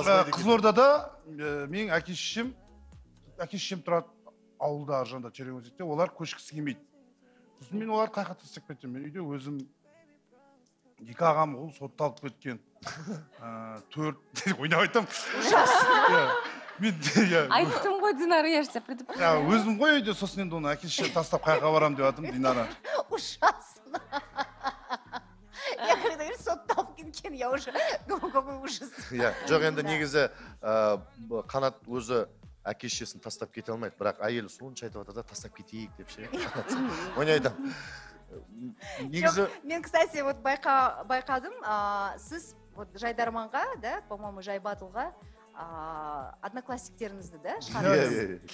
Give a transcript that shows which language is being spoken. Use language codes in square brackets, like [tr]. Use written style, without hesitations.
[kk] Қызылордада менің әке-шешем тұрады ауылда аржанда Черемозекте, олар көшкісі келмейді. Сосын мен олар қайқа тастап кетем. Мен үйде өзім 2 ағам ол сотталып кеткен. 4 ойнап айтам. Айттым ғой Динара, [ru] я же тебя предупредила. [kk] Өзім ғой үйде, сосын енді оны әке-шешем тастап қайқа барам деп атым Динара. [ru] Ужасно. Я когда говорю, [kk] сотталып кеткен, [ru] я уже думаю, какой ужас. [kk] Жоқ, енді негізі Қанат өзі әке-шешесін тастап кете алмайды, бірақ әйелі сонша айтып жатыр да тастап кетейік деп ше. Ойнайтам. Негізі... Мен, кстати, вот байқадым, сіз Жайдарманға, да, по-моему, Жайбатылға одноклассниктеріңізді, да, шығардыңыз?